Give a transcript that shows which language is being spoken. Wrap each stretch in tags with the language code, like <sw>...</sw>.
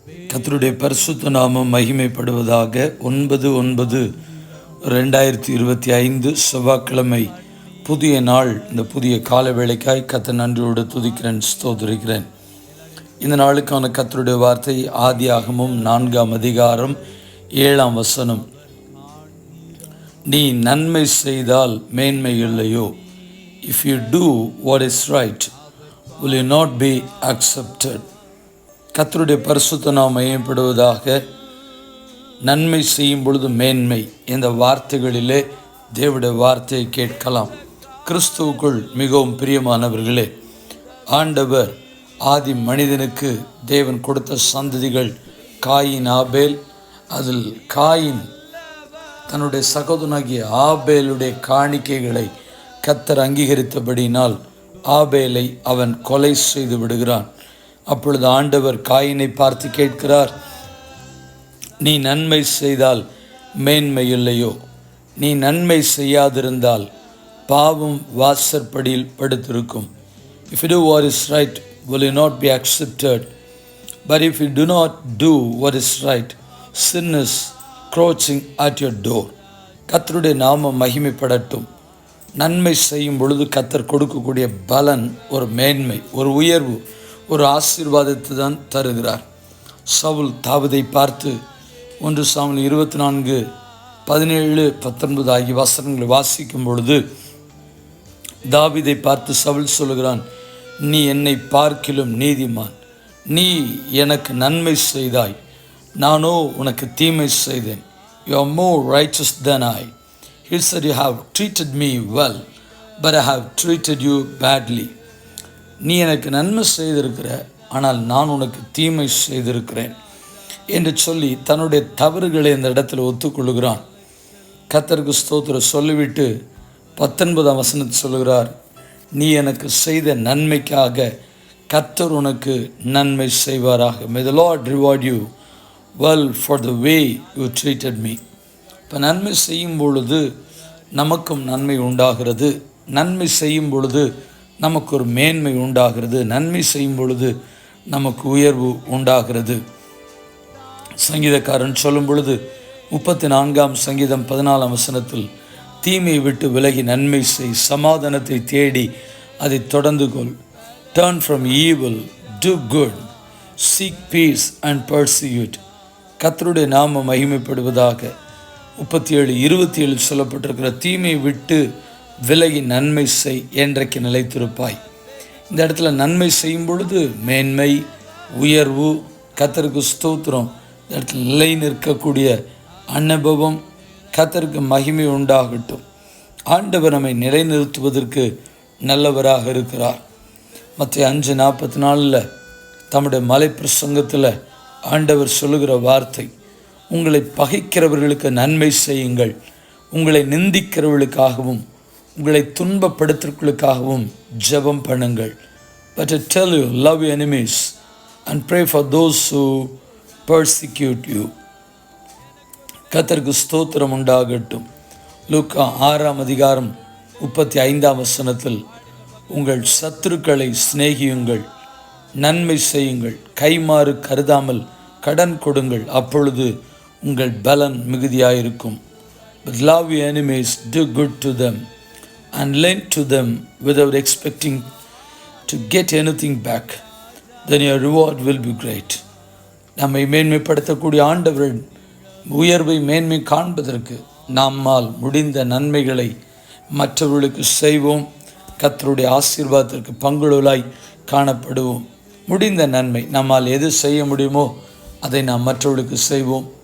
<ta>கர்த்தருடைய பரிசுத்த நாமம் மகிமைப்படுவதாக. 9/9/2025 செவ்வாய்க்கிழமை, புதிய நாள். இந்த புதிய கால வேளைக்காய் கர்த்தர் நன்றியோடு துதிக்கிறேன், ஸ்தோத்திரிக்கிறேன். இந்த நாளுக்கான கர்த்தருடைய வார்த்தை ஆதியாகமம் 4ஆம் அதிகாரம் 7ஆம் வசனம். நீ நன்மை செய்தால் மேன்மை இல்லையோ?</ta> <en>If you do what is right, will you not be accepted?</en> <ta>கர்த்தருடைய பரிசுத்த நாமம் மகிமைப்படுவதாக. நன்மை செய்யும் பொழுது மேன்மை, இந்த வார்த்தைகளிலே தேவனுடைய வார்த்தையை கேட்கலாம். கிறிஸ்துவுக்குள் மிகவும் பிரியமானவர்களே, ஆண்டவர் ஆதி மனிதனுக்கு தேவன் கொடுத்த சந்ததிகள் காயின், ஆபேல். அதில் காயின் தன்னுடைய சகோதரனாகிய ஆபேலுடைய காணிக்கைகளை கர்த்தர் அங்கீகரித்தபடியினால் ஆபேலை அவன் கொலை செய்து விடுகிறான். அப்பொழுது ஆண்டவர் காயினை பார்த்து கேட்கிறார், நீ நன்மை செய்தால் மேன்மை இல்லையோ? நீ நன்மை செய்யாதிருந்தால் பாவம் வாசற்படியில் படுத்திருக்கும்.</ta> <en>If you do what is right, will you not be accepted? But if you do not do what is right, sin is crouching at your door.</en> <ta>கர்த்தருடைய நாமம் மகிமைப்படட்டும். நன்மை செய்யும் பொழுது கர்த்தர் கொடுக்கக்கூடிய பலன் ஒரு மேன்மை, ஒரு உயர்வு, ஒரு ஆசீர்வாதத்தை தான் தருகிறார். சவுல் தாவீதை பார்த்து 1 சாமுவேல் 24:17-19 ஆகிய வசனங்களை வாசிக்கும் பொழுது தாவீதை பார்த்து சவுல் சொல்கிறான், நீ என்னை பார்க்கிலும் நீதிமான், நீ எனக்கு நன்மை செய்தாய், நானோ உனக்கு தீமை செய்தேன்.</ta> <en>You are more righteous than I. He said, you have treated me well, but I have treated you badly.</en> <ta>நீ எனக்கு நன்மை செய்திருக்கிற, ஆனால் நான் உனக்கு தீமை செய்திருக்கிறேன் என்று சொல்லி தன்னுடைய தவறுகளை இந்த இடத்துல ஒத்துக்கொள்கிறான். கர்த்தருக்கு ஸ்தோத்திரம் சொல்லிவிட்டு 19ஆம் வசனத்தை சொல்கிறார், நீ எனக்கு செய்த நன்மைக்காக கர்த்தர் உனக்கு நன்மை செய்வாராக.</ta> <en>May the Lord reward you well for the way you treated me.</en> <ta>இப்போ நன்மை செய்யும் பொழுது நமக்கும் நன்மை உண்டாகிறது. நன்மை செய்யும் பொழுது நமக்கு ஒரு மேன்மை உண்டாகிறது. நன்மை செய்யும் பொழுது நமக்கு உயர்வு உண்டாகிறது. சங்கீதக்காரன் சொல்லும் பொழுது 34ஆம் சங்கீதம் 14ஆம் வசனத்தில், தீமையை விட்டு விலகி நன்மை செய், சமாதானத்தை தேடி அதை தொடர்ந்து கொள்.</ta> <en>Turn from evil, do good, seek peace and pursue it.</en> <ta>கர்த்தருடைய நாமம் மகிமைப்படுவதாக. 37:27 சொல்லப்பட்டிருக்கிற, தீமையை விட்டு விலகி நன்மை செய், என்றைக்கு நிலைத்திருப்பாய். இந்த இடத்துல நன்மை செய்யும் பொழுது மேன்மை, உயர்வு, கர்த்தருக்கு ஸ்தோத்திரம். இந்த இடத்துல நிலை நிற்கக்கூடிய அனுபவம், கர்த்தருக்கு மகிமை உண்டாகட்டும். ஆண்டவர் நம்மை நிலைநிறுத்துவதற்கு நல்லவராக இருக்கிறார். மத்தேயு 5:44 தம்முடைய மலை பிரசங்கத்தில் ஆண்டவர் சொல்லுகிற வார்த்தை, உங்களை பகைக்கிறவர்களுக்கு நன்மை செய்யுங்கள், உங்களை நிந்திக்கிறவர்களுக்காகவும் உங்களை துன்பப்படுத்துவதற்காகவும் ஜெபம் பண்ணுங்கள்.</ta> <en>But I tell you, love your enemies and pray for those who persecute you.</en> <ta>கர்த்தருக்கு ஸ்தோத்திரம் உண்டாகட்டும். லூக்கா 6ஆம் அதிகாரம் 35ஆம் வசனத்தில், உங்கள் சத்துருக்களை சிநேகியுங்கள், நன்மை செய்யுங்கள், கைமாறு கருதாமல் கடன் கொடுங்கள், அப்பொழுது உங்கள் பலன் மிகுதியாயிருக்கும்.</ta> <en>But love your enemies, do good to them and lend to them without expecting to get anything back. Then your reward will be great.</en> <ta>நம்மை மேன்மைப்படுத்தக்கூடிய ஆண்டவர் உயர்வை மேன்மை காண்பதற்கு நம்மால் முடிந்த நன்மைகளை மற்றவர்களுக்கு செய்வோம். கர்த்தருடைய ஆசீர்வாதத்திற்கு பங்குள்ளவர்களாய் காணப்படுவோம். முடிந்த நன்மை, நம்மால் எது செய்ய முடியுமோ அதை நாம் மற்றவர்களுக்கு செய்வோம்.</ta>